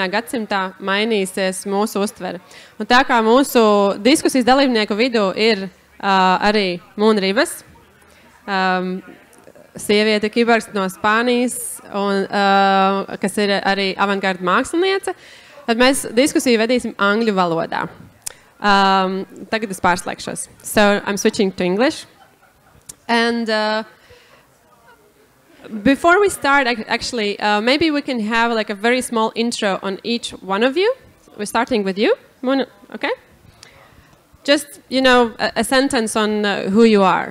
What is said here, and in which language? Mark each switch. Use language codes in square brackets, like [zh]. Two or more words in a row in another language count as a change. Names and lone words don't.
[lv] gadsimtā mainīsies mūsu uztvere. Un tā kā mūsu diskusijas dalībnieku vidū ir arī Ribas, sieviete kiborgs no Spānijas, un, kas ir arī avangarda māksliniece, tad mēs diskusiju vedīsim angļu valodā. Tagad es pārslēgšos. [en] So I'm switching to English. And before we start, actually, maybe we can have like a very small intro on each one of you. We're starting with you, Mona, okay? Just, you know, a sentence on who you are.